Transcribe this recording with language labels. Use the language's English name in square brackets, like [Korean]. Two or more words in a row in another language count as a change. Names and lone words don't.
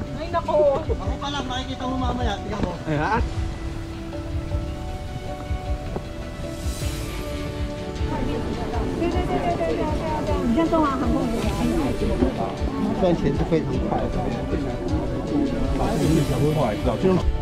[Filipino] nako. Ako pa lang, makikita mo mamaya. Tingnan mo. Ayan. [Chinese] 你看中华航空赚钱是非常快的。快，早就。